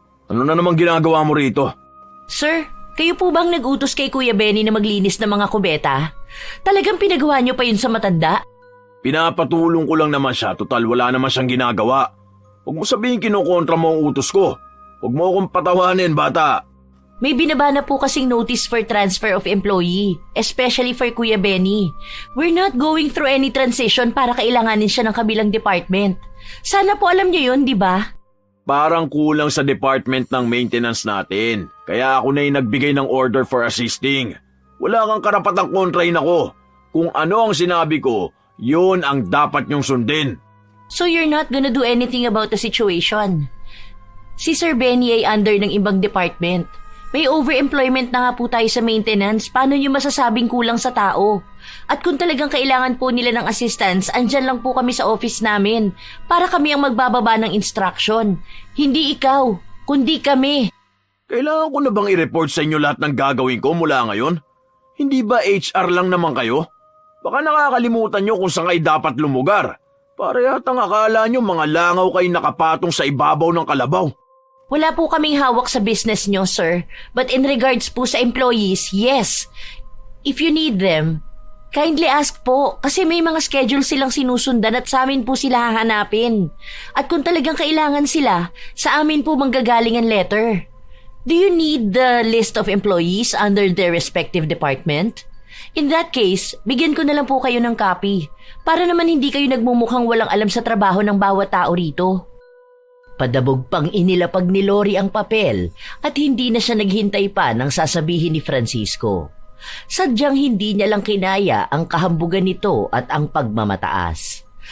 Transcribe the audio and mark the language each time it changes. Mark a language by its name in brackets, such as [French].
[Filipino] Ano na namang ginagawa mo rito? Sir, kayo po bang nag-utos kay Kuya Benny na maglinis ng mga kubeta? Talagang pinagawa niyo pa yun sa matanda? Pinapatulong ko lang naman siya, total wala naman siyang ginagawa. Huwag mo sabihin kinukontra mo ang utos ko. Huwag mo akong patawanin, bata. May binaba na po kasing [English] notice for transfer of employee, especially for [Filipino] Kuya Benny. We're not going through any transition para kailanganin siya ng kabilang department. Sana po alam niyo yun, di ba? Parang kulang sa department ng maintenance natin. Kaya ako na yung nagbigay ng order for assisting. Wala kang karapatang kontrahin ako. Kung ano ang sinabi ko, yun ang dapat niyong sundin. [English] So you're not gonna do anything about the situation? [Filipino] Si Sir Benny ay under ng ibang department. May overemployment na nga po tayo sa maintenance. Paano nyo masasabing kulang sa tao? At kung talagang kailangan po nila ng assistance, andyan lang po kami sa office namin para kami ang magbababa ng instruction. Hindi ikaw, kundi kami. Kailangan ko na bang i-report sa inyo lahat ng gagawin ko mula ngayon? Hindi ba HR lang naman kayo? Baka nakakalimutan nyo kung saan kayo dapat lumugar. Para yatang akala nyo mga langaw kayo nakapatong sa ibabaw ng kalabaw. Wala po kaming hawak sa business nyo, sir. [English] But in regards [Filipino] po sa employees, yes. [English] If you need them, kindly ask [Filipino] po. Kasi may mga schedule silang sinusundan at sa amin po sila hahanapin. At kung talagang kailangan sila, sa amin po manggagaling ang letter. [English] Do you need the list of employees under their respective department? [Filipino] In that case, bigyan ko na lang po kayo ng copy. Para naman hindi kayo nagmumukhang walang alam sa trabaho ng bawat tao rito. Padabog pang inilapag ni Lori ang papel at hindi na siya naghintay pa ng sasabihin ni Francisco. Sadyang hindi niya lang kinaya ang kahambugan nito at ang pagmamataas.